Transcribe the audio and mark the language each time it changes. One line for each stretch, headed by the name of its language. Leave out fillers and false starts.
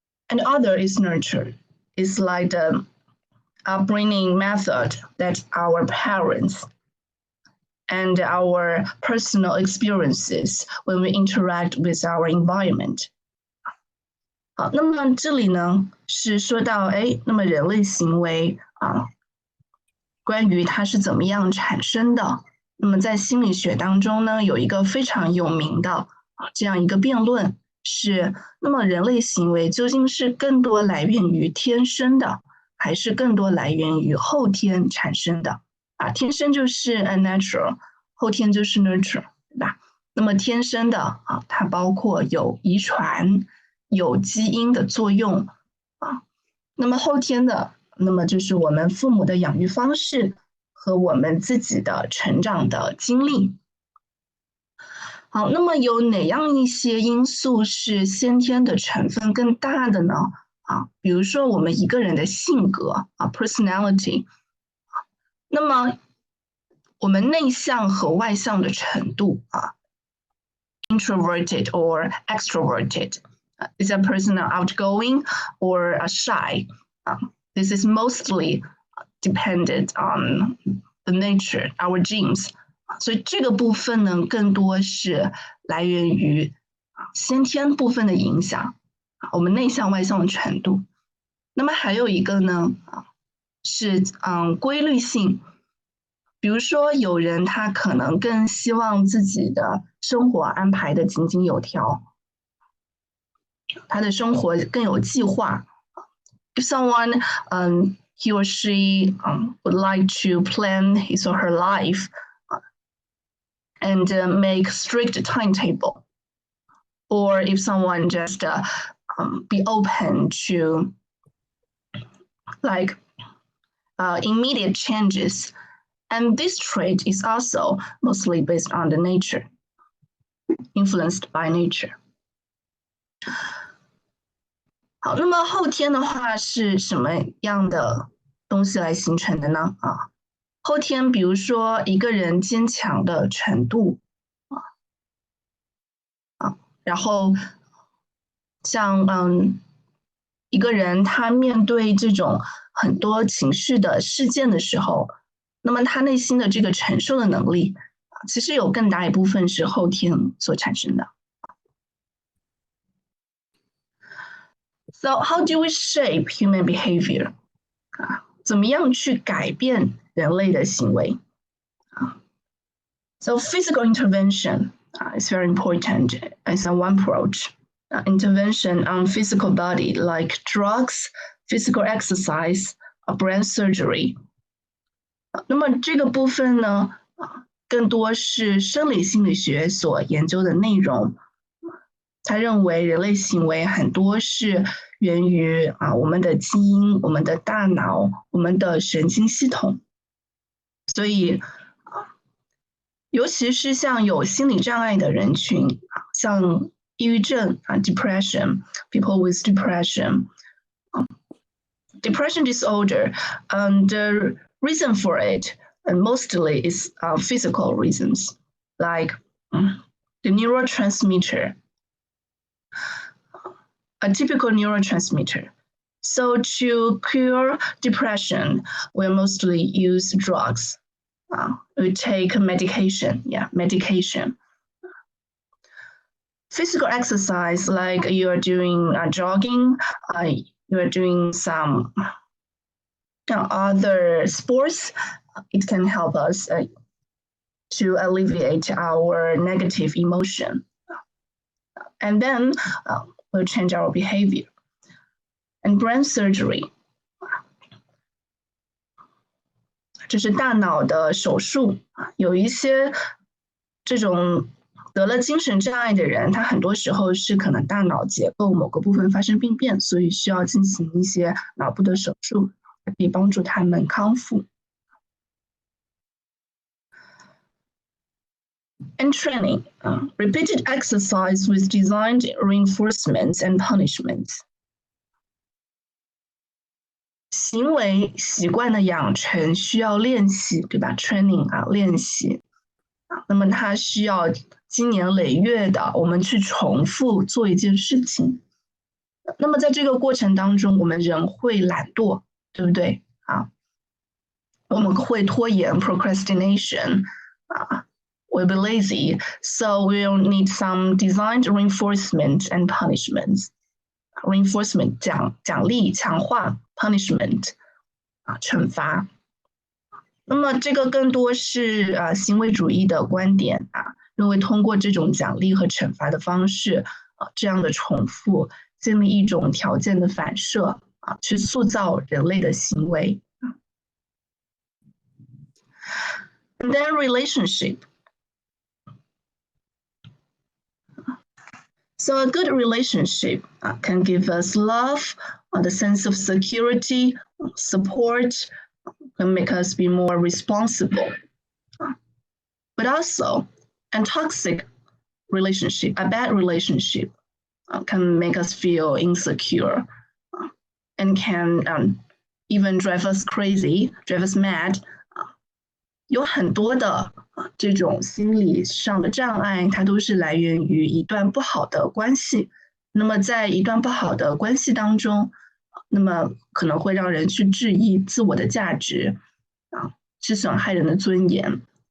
English: And other is nurture. It's like the upbringing method that our parents and our personal experiences when we interact with our environment.
Chinese: 好，那么这里呢是说到，那么人类行为关于它是怎么样产生的。那么在心理学当中呢，有一个非常有名的这样一个辩论是，那么人类行为究竟是更多来源于天生的，还是更多来源于后天产生的？天生就是 unnatural， 后天就是 nurture， 对吧？那么天生的它包括有遗传，有基因的作用那么后天的，那么就是我们父母的养育方式和我们自己的成长的经历。好，那么有哪样一些因素是先天的成分更大的呢？比如说我们一个人的性格personality。那么我们内向和外向的程度
English: introverted or extroverted. Is a person outgoing or shy? This is mostly dependent on the nature, our genes.
Chinese: 所以这个部分呢，更多是来源于先天部分的影响，我们内向外向的程度。那么还有一个呢，是规律性。比如说有人他可能更希望自己的生活安排的井井有条，他的生活更有计划。
English: If someone he or she would like to plan his or her life and make strict timetable, or if someone just be open to like immediate changes. And this trait is also mostly based on the nature, influenced by nature.
Chinese: 好，那么后天的话是什么样的东西来形成的呢？后天比如说一个人坚强的程度，然后像一个人他面对这种很多情绪的事件的时候，那么他内心的这个承受的能力，其实有更大一部分是后天所产生的。
English: So how do we shape human behavior?
Chinese: 怎么样去改变人类的行为？
English: So physical intervention is very important as one approach. Intervention on physical body like drugs, physical exercise, brain surgery.
Chinese: 那么这个部分呢，更多是生理心理学所研究的内容。他认为人类行为很多是源于我们的基因、我们的大脑、我们的神经系统，所以尤其是像有心理障碍的人群，像抑郁症
English: depression, people with depression, depression disorder, and the reason for it mostly is physical reasons, like the neurotransmitter. A typical neurotransmitter. So to cure depression, we mostly use drugs. We take medication, medication. Physical exercise, like you're doing jogging, you're doing some other sports, it can help us to alleviate our negative emotion. And then will change our behavior. And brain surgery,
Chinese: 这是大脑的手术。有一些这种得了精神障碍的人，他很多时候是可能大脑结构某个部分发生病变，所以需要进行一些脑部的手术，可以帮助他们康复。
English: And training, repeated exercise with designed reinforcements and punishments.
Chinese: 行为习惯的养成需要练习，对吧 ？Training 练习。那么它需要经年累月的，我们去重复做一件事情。那么在这个过程当中，我们人会懒惰，对不对？我们会拖延
English: procrastination We'll be lazy, so we'll need some designed reinforcement and punishments.
Chinese: Reinforcement 奖励强化 punishment 惩罚。那么这个更多是行为主义的观点认为通过这种奖励和惩罚的方式这样的重复，建立一种条件的反射去塑造人类的行为。
English: And then relationship. So a good relationship can give us love, the sense of security, support, can make us be more responsible. But also, a toxic relationship, a bad relationship, can make us feel insecure and can even drive us crazy, drive us mad.
Chinese: 有很多的这种心理上的障碍，它都是来源于一段不好的关系。那么在一段不好的关系当中，那么可能会让人去质疑自我的价值去损害人的尊严。